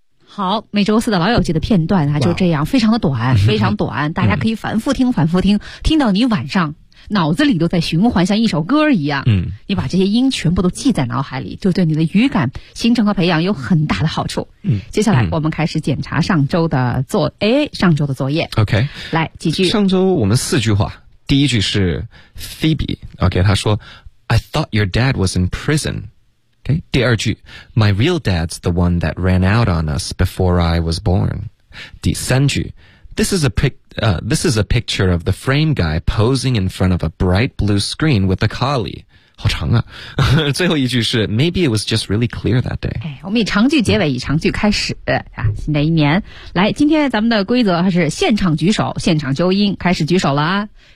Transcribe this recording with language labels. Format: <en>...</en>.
<zh>好，每周四的老友记的片段啊，就这样，非常的短，非常短，大家可以反复听，反复听，听到你晚上脑子里都在循环，像一首歌一样。嗯，你把这些音全部都记在脑海里，就对你的语感形成和培养有很大的好处。嗯，接下来我们开始检查上周的作业。上周的作业 OK，来几句。上周我们四句话，第一句是</zh> <en>Phoebe OK，</en> <zh>他说</zh> <en>I thought your dad was in prison OK，</en> <zh>第二句</zh> <en>My real dad's the one that ran out on us before I was born。</en> <zh>第三句</zh> <en>This is a picture of the frame guy posing in front of a bright blue screen with a collie。</en> <zh>好长啊。最后一句是</zh> <en>Maybe it was just really clear that day。</en> <zh>哎，我们以长句结尾，以长句开始啊，新的一年。来，今天咱们的规则是现场举手，现场纠音，开始举手了啊。</zh>